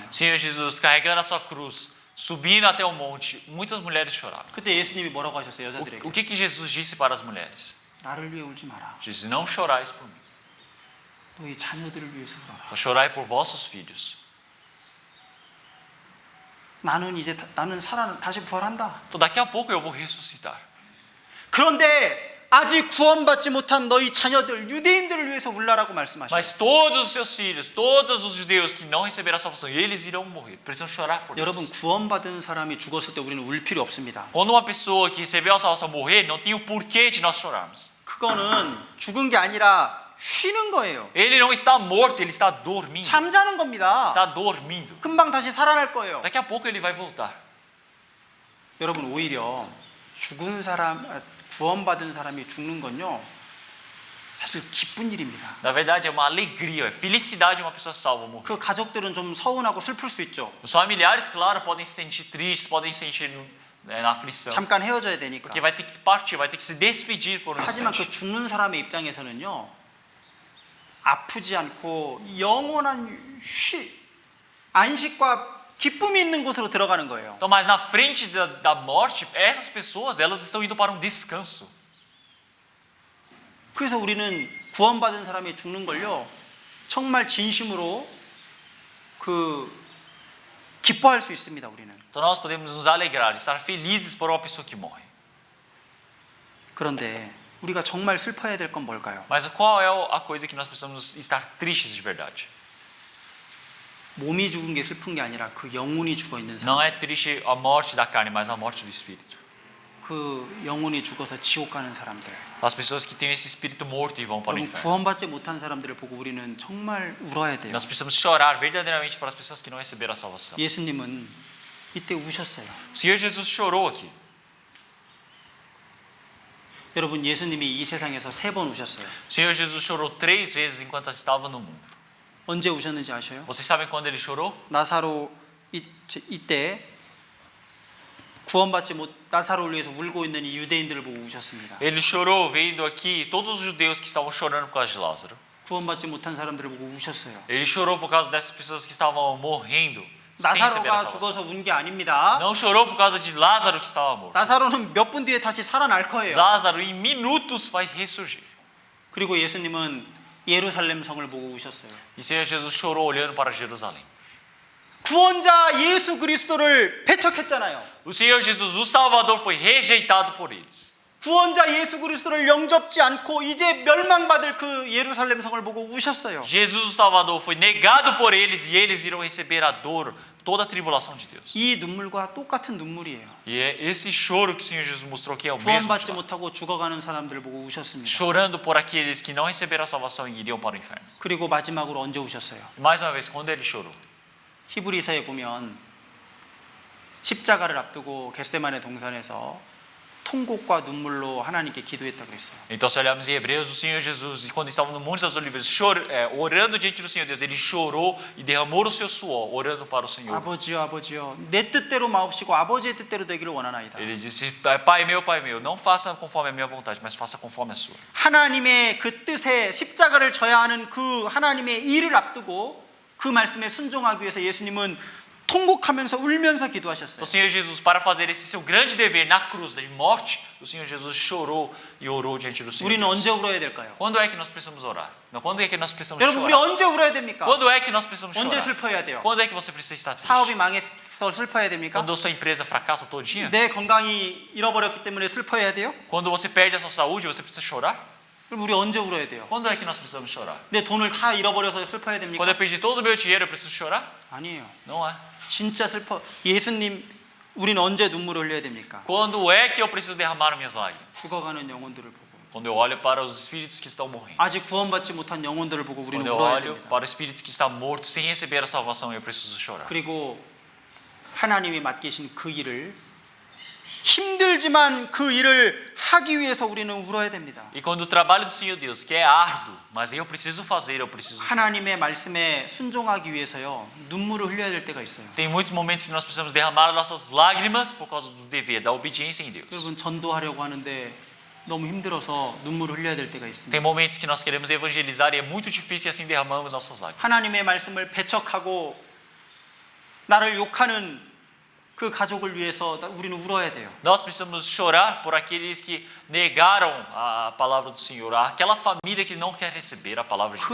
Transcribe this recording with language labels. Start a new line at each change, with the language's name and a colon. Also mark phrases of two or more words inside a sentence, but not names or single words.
Portuguese: O Senhor Jesus carregando a sua cruz, subindo até o monte, muitas mulheres choraram.
Korean: 그때 예수님이 뭐라고 하셨어요, 여자들에게?
Portuguese: O que Jesus disse para as mulheres?
Korean: 나를 위해 울지 마라.
Portuguese: Jesus, não chorais por mim,
Korean: 너희 자녀들을 위해서 울어라.
Portuguese: mas chorai por vossos filhos.
Korean: 나는 다시 부활한다.
Portuguese: Então daqui a pouco eu vou ressuscitar.
Korean: 그런데 아직 구원받지 못한 너희 자녀들, 유대인들을 위해서 울라라고 말씀하셔요.
Portuguese: Mas todos os seus filhos, todos os judeus que não receberam a salvação, eles irão morrer. Precisam chorar por
Korean: 여러분
Portuguese: eles.
Korean: 구원받은 사람이 죽었을 때 우리는 울 필요 없습니다.
Portuguese: Quando uma pessoa que recebeu a salvação morrer, não tem o porquê de nós chorarmos.
Korean: 그거는 죽은 게 아니라 쉬는 거예요.
Portuguese: Ele não está morto, ele está dormindo.
Korean: 잠자는 겁니다.
Portuguese: Está dormindo.
Korean: 금방 다시 살아날 거예요.
Portuguese: Daqui a pouco ele vai voltar.
Korean: 여러분 오히려 구원받은 사람이 죽는 건요 사실 기쁜 일입니다.
Portuguese: Na verdade é uma alegria, é felicidade uma pessoa salva morrer.
Korean: 그 가족들은 좀 서운하고 슬플 수 있죠.
Portuguese: Os familiares, claro, podem se sentir tristes, podem se sentir na aflição.
Korean: 잠깐 헤어져야 되니까.
Portuguese: Porque vai ter que partir, vai ter que se despedir por um
Korean: 하지만
Portuguese: instante.
Korean: 그 죽는 사람의 입장에서는요 아프지 않고 영원한 안식과 기쁨이 있는 곳으로 들어가는 거예요.
Portuguese: Então, mas na frente da morte, essas pessoas, elas estão indo para um descanso.
Korean: 그래서 우리는 구원받은 사람이 죽는 걸요 정말 진심으로 기뻐할 수 있습니다. 우리는.
Portuguese: Então nós podemos nos alegrar, estar felizes por uma pessoa que morre.
Korean: 그런데 우리가 정말 슬퍼해야 될 건 뭘까요?
Portuguese: Mas qual é a coisa que nós precisamos estar tristes de verdade?
Korean: 몸이 죽은 게 슬픈 게 아니라 그 영혼이 죽어 있는 사람.
Portuguese: Não é triste a morte da carne, mas a morte do espírito.
Korean: 그 영혼이 죽어서 지옥 가는 사람들.
Portuguese: As pessoas que têm esse espírito morto e vão para o
Korean: 여러분
Portuguese: inferno.
Korean: 구원받지 못한 사람들을 보고 우리는 정말 울어야 돼요.
Portuguese: Nós precisamos chorar verdadeiramente para as pessoas que não receberam a salvação.
Korean: 예수님은 이때 우셨어요.
Portuguese: O Senhor Jesus chorou aqui.
Korean: 여러분 예수님이 이 세상에서 3번 우셨어요.
Portuguese: O Senhor Jesus chorou 3 vezes enquanto estava no mundo.
Korean: 언제 우셨는지 아셔요?
Portuguese: Vocês sabem quando ele chorou?
Korean: 나사로 이때 구원받지 못 나사로를 위해서 울고 있는 이 유대인들을 보고 우셨습니다.
Portuguese: Ele chorou vendo aqui todos os judeus que estavam chorando por causa de Lázaro.
Korean: 구원받지 못한 사람들을 보고 우셨어요.
Portuguese: Ele chorou por causa dessas pessoas que estavam morrendo sem receber a
Korean: 나사로가
Portuguese: salvação.
Korean: 죽어서 운 게 아닙니다.
Portuguese: Não chorou por causa de Lázaro que estava morto.
Korean: 나사로는 몇 분 뒤에 다시 살아날 거예요.
Portuguese: Lázaro em minutos vai ressurgir.
Korean: 그리고 예수님은 예루살렘 성을 보고 우셨어요.
Portuguese: E o Senhor Jesus chorou olhando para Jerusalém.
Korean: 구원자 예수 그리스도를 배척했잖아요.
Portuguese: O Senhor Jesus, o Salvador, foi rejeitado por eles.
Korean: 구원자 예수 그리스도를 영접지 않고 이제 멸망받을 그 예루살렘 성을 보고 우셨어요.
Portuguese: Jesus, o Salvador, foi negado por eles e eles irão receber a dor, toda a tribulação de Deus.
Korean: 이 눈물과 똑같은 눈물이에요.
Portuguese: E é esse choro que o Senhor Jesus mostrou que é o mesmo.
Korean: 구원받지 못하고 죽어가는 사람들을 보고 우셨습니다.
Portuguese: Chorando por aqueles que não receberam a salvação e iriam para o inferno.
Korean: 그리고 마지막으로 언제 우셨어요?
Portuguese: Mais uma vez, quando ele chorou.
Korean: 히브리서에 보면 십자가를 앞두고 겟세마네 동산에서 통곡과 눈물로 하나님께 기도했다 그랬어요.
Portuguese: Então, se olharmos em Hebreus, o Senhor Jesus, quando estava no Monte das Oliveiras, orando diante do Senhor Deus, ele chorou e derramou o seu suor, orando para o Senhor.
Korean: 아버지여 아버지여 내 뜻대로 마옵시고 아버지의 뜻대로 되기를 원하나이다.
Portuguese: Ele disse: Pai meu, não faça conforme a minha vontade, mas faça conforme a sua.
Korean: 하나님의 그 뜻에 십자가를 져야 하는 그 하나님의 일을 앞두고 그 말씀에 순종하기 위해서 예수님은 통곡하면서 울면서 기도하셨어요.
Portuguese: Então, o Senhor Jesus, para fazer esse seu grande dever na cruz de morte, o Senhor Jesus chorou e orou diante do Senhor
Korean: 우리는
Portuguese: Deus.
Korean: 언제 울어야 될까요?
Portuguese: Quando é que nós precisamos orar? Não, quando é que nós precisamos
Korean: 여러분 우리
Portuguese: chorar?
Korean: 언제 울어야 됩니까?
Portuguese: Quando é que nós precisamos
Korean: 언제
Portuguese: chorar?
Korean: 슬퍼해야 돼요?
Portuguese: Quando é que você precisa estar triste?
Korean: 사업이 망해서 슬퍼해야 됩니까?
Portuguese: Quando a sua empresa fracassa todinha?
Korean: 내 건강이 잃어버렸기 때문에 슬퍼해야 돼요?
Portuguese: Quando você perde a sua saúde, você precisa chorar?
Korean: 그럼 우리 언제 울어야 돼요?
Portuguese: Quando é que nós precisamos chorar?
Korean: 내 돈을 다 잃어버려서 슬퍼해야 됩니까?
Portuguese: Quando eu perdi todo o meu dinheiro, eu preciso chorar?
Korean: 아니에요.
Portuguese: Não é.
Korean: 진짜 슬퍼. 예수님, 우리는 언제 눈물을 흘려야 됩니까?
Portuguese: Quando é que eu preciso derramar minhas lágrimas?
Korean: 죽어가는 영혼들을 보고,
Portuguese: Quando eu olho para os espíritos que estão morrendo.
Korean: 아직 구원받지 못한 영혼들을 보고 우리는
Portuguese: Quando eu
Korean: 울어야
Portuguese: olho
Korean: 됩니다.
Portuguese: para o espírito que está morto sem receber a salvação, eu preciso chorar.
Korean: 그리고 하나님이 맡기신 그 일을 힘들지만 그 일을 하기 위해서 우리는 울어야 됩니다.
Portuguese: E quando o trabalho do Senhor Deus, que é árduo, mas eu preciso fazer, eu preciso chorar.
Korean: 하나님의 말씀에 순종하기 위해서요 눈물을 흘려야 될 때가 있어요.
Portuguese: Tem muitos momentos que nós precisamos derramar nossas lágrimas por causa do dever, da obediência em Deus.
Korean: 여러분 전도하려고 하는데 너무 힘들어서 눈물을 흘려야 될 때가 있습니다.
Portuguese: Tem momentos que nós queremos evangelizar e é muito difícil e assim derramamos nossas lágrimas.
Korean: 하나님의 말씀을 배척하고 나를 욕하는 그 가족을 위해서 우리는 울어야 돼요.
Portuguese: Nós precisamos chorar por aqueles que negaram a palavra do Senhor, aquela família que não quer receber a palavra de